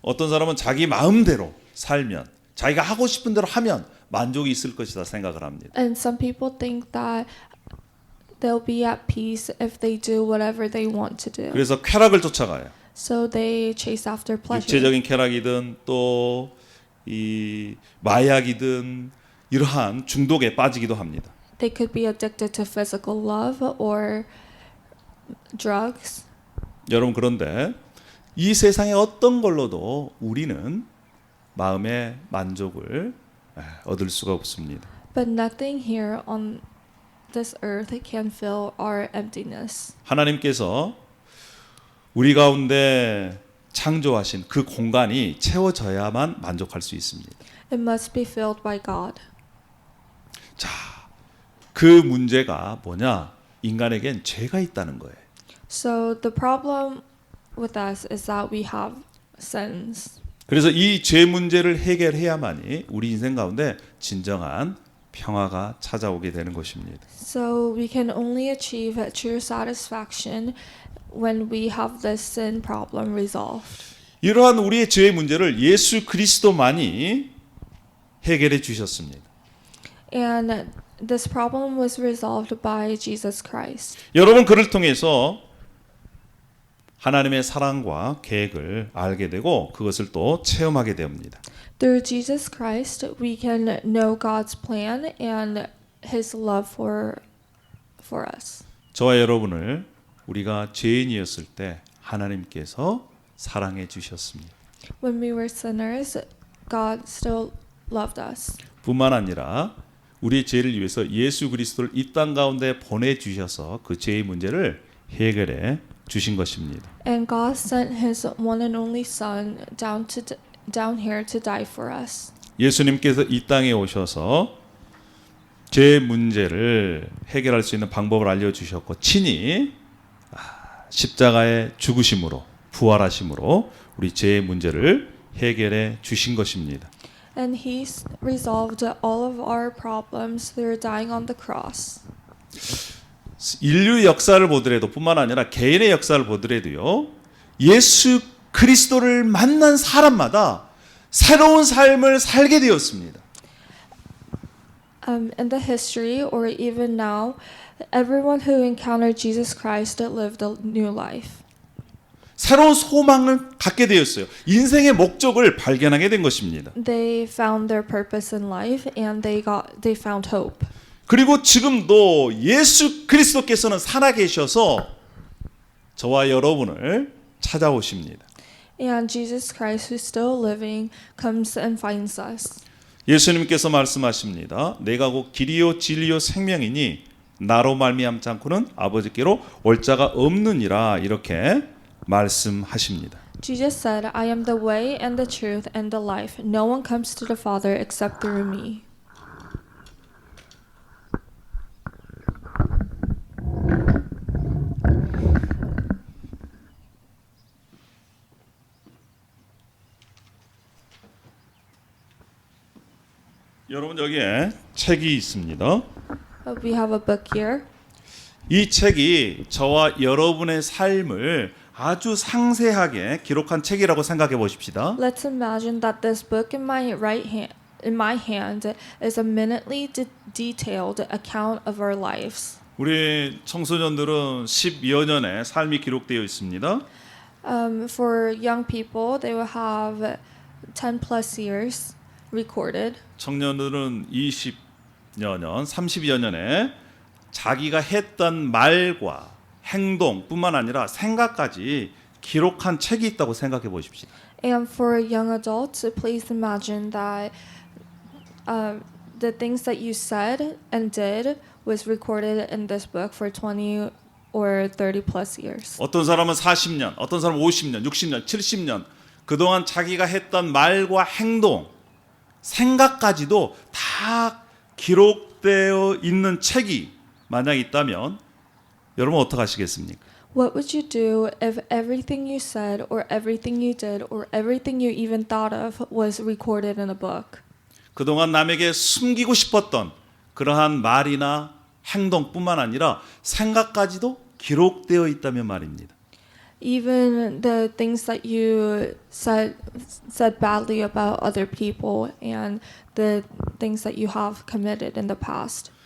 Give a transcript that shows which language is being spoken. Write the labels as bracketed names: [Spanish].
[Korean] 어떤 사람은 자기 마음대로 살면, 자기가 하고 싶은 대로 하면 만족이 있을 것이다 생각을 합니다. [English] And some people think that they'll be at peace if they do whatever they want to do. [Korean] 그래서 쾌락을 쫓아가요. [English] So they chase after pleasure. [Korean] 육체적인 쾌락이든 또 이 마약이든 이러한 중독에 빠지기도 합니다. [English] They could be addicted to physical love or drugs. [Korean] 여러분 그런데 이 세상의 어떤 걸로도 우리는 마음의 만족을 얻을 수가 없습니다. [English] But nothing here on this earth can fill our emptiness. [Korean] 하나님께서 우리 가운데 창조하신 그 공간이 채워져야만 만족할 수 있습니다. [English] It must be filled by God. [Korean] 자, 그 문제가 뭐냐? 인간에겐 죄가 있다는 거예요. [English] So the problem with us is that we have sins. [Korean] 그래서 이 죄 문제를 해결해야만이 우리 인생 가운데 진정한 평화가 찾아오게 되는 것입니다. [English] So we can only achieve true satisfaction when we have this sin problem resolved. [Korean] 이러한 우리의 죄의 문제를 예수 그리스도만이 해결해 주셨습니다. [English] And this problem was resolved by Jesus Christ. [Korean] 여러분 그를 통해서 하나님의 사랑과 계획을 알게 되고 그것을 또 체험하게 됩니다. [English] Through Jesus Christ, we can know God's plan and His love for us. [Korean] 저와 여러분을 우리가 죄인이었을 때 하나님께서 사랑해 주셨습니다. [English] When we were sinners, God still loved us. [Korean] 뿐만 아니라 우리의 죄를 위해서 예수 그리스도를 이 땅 가운데 보내 주셔서 그 죄의 문제를 해결해 주신 것입니다. [English] And God sent His one and only Son down here to die for us. [Korean] 예수님께서 이 땅에 오셔서 죄 문제를 해결할 수 있는 방법을 알려주셨고 친히 십자가의 죽으심으로 부활하심으로 우리 죄의 문제를 해결해 주신 것입니다. [English] And He resolved all of our problems through dying on the cross. [Korean] 인류 역사를 보더라도 뿐만 아니라 개인의 역사를 보더라도요. 예수 그리스도를 만난 사람마다 새로운 삶을 살게 되었습니다. [English] In the history or even now, everyone who encountered Jesus Christ lived a new life. [Korean] 새로운 소망을 갖게 되었어요. 인생의 목적을 발견하게 된 것입니다. [English] They found their purpose in life and they found hope. [Korean] 그리고 지금도 예수 그리스도께서는 살아계셔서 저와 여러분을 찾아오십니다. [English] And Jesus Christ, who's still living, comes and finds us. [Korean] 예수님께서 말씀하십니다. 내가 곧 길이요 진리요 생명이니 나로 말미암지 않고는 아버지께로 올 자가 없느니라 이렇게 말씀하십니다. [English] Jesus said, I am the way and the truth and the life. No one comes to the Father except through me. [Korean] 여러분 여기에 책이 있습니다. [English] We have a book here. [Korean] 이 책이 저와 여러분의 삶을 아주 상세하게 기록한 책이라고 생각해 보십시다. [English] Let's imagine that this book in my hand is a minutely detailed account of our lives. [Korean] 우리 청소년들은 10여 년의 삶이 기록되어 있습니다. [English] For young people, they will have 10 plus years recorded. [Korean] 청년들은 20여 년, 30여 년에 자기가 했던 말과 행동뿐만 아니라 생각까지 기록한 책이 있다고 생각해 보십시오. [English] And for young adults, please imagine that the things that you said and did was recorded in this book for 20 or 30 plus years. [Korean] 어떤 사람은 40년, 어떤 사람은 50년, 60년, 70년 그동안 자기가 했던 말과 행동, 생각까지도 다 기록되어 있는 책이 만약 있다면 여러분 어떻게 하시겠습니까? [English] What would you do if everything you said or everything you did or everything you even thought of was recorded in a book? [Korean] 그동안 남에게 숨기고 싶었던 그러한 말이나 행동뿐만 아니라 생각까지도 기록되어 있다면 말입니다. [English] Even the things that you said badly about other people and the things that you have committed in the past.